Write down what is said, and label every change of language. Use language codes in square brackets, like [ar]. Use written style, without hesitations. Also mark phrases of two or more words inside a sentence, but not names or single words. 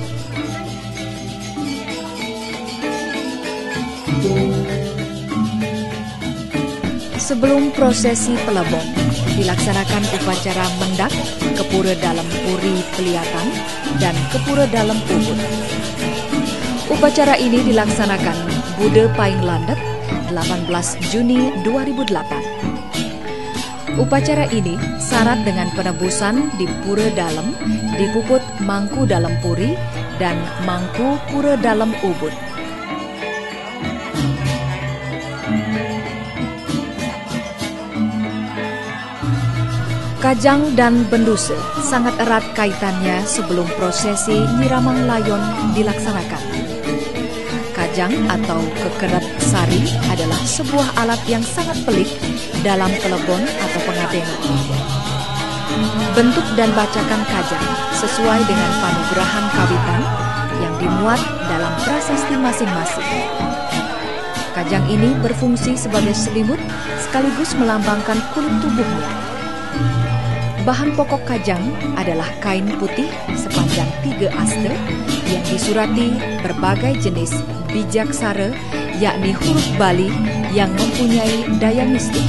[id] Sebelum prosesi Plebon, dilaksanakan upacara mendak, kepura dalam puri Peliatan, dan kepura dalam Ubud. Upacara ini dilaksanakan Bude Paing Landet 18 Juni 2008. Upacara ini syarat dengan penebusan di Pura Dalam, di Puput Mangku Dalam Puri, dan Mangku Pura Dalam Ubud. Kajang dan Benduse sangat erat kaitannya sebelum prosesi Nyiramang Layon dilaksanakan. Kajang atau kekeret sari adalah sebuah alat yang sangat pelik dalam pelebon atau pengadengan. Bentuk dan bacakan kajang sesuai dengan panugrahan kawitan yang dimuat dalam prasasti masing-masing. Kajang ini berfungsi sebagai selimut sekaligus melambangkan kulit tubuhnya. Bahan pokok kajang adalah kain putih sepanjang 3 aste yang disurati berbagai jenis bijak sare, yakni huruf Bali yang mempunyai daya mistik.